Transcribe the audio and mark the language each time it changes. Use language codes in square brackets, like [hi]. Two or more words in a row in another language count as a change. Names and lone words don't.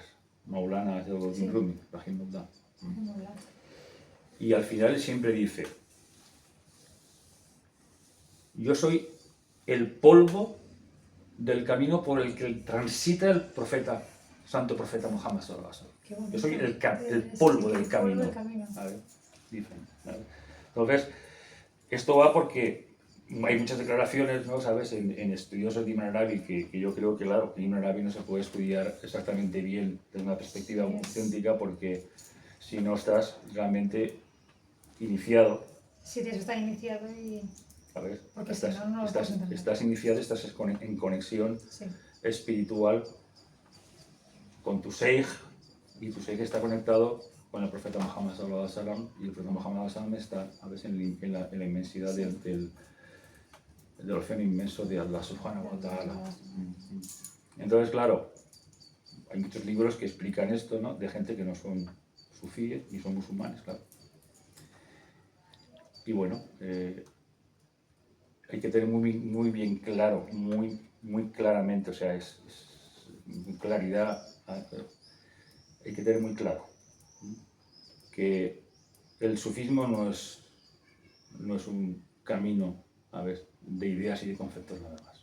[es] Maulana Jalaluddin Sí. Rumi, Rahimahullah. No, la- Y al final él siempre dice: yo soy el polvo del camino por el que transita el profeta, santo profeta Muhammad [ar] صلى الله عليه وسلم. [es] Qué bonito. Yo soy el Sí, polvo el del polvo camino. del camino. ¿Vale? Dicen, ¿vale? Entonces, esto va porque hay muchas declaraciones, ¿no?, ¿sabes?, en estudiosos de Ibn Arabi, que yo creo que, claro, que Ibn Arabi no se puede estudiar exactamente bien desde una perspectiva Yes. auténtica, porque si no estás realmente iniciado, Sí, tienes que estar iniciado y... ¿sabes? Porque si no, no lo puedes entender. Estás iniciado, estás en conexión Sí, espiritual con tu Sheikh, y tu Sheikh está conectado con el profeta Muhammad [ar] صلى الله عليه وسلم, [es] y el profeta Muhammad [ar] صلى الله عليه وسلم [es] está a veces en la inmensidad del océano inmenso de Allah [ar] سبحانه وتعالى. [es] Entonces, claro, hay muchos libros que explican esto, ¿no?, de gente que no son sufíes ni son musulmanes, claro. Y bueno, hay que tener muy bien claro, muy claramente, o sea, es claridad, hay que tener muy claro que el sufismo no es un camino, a ver, de ideas y de conceptos nada más.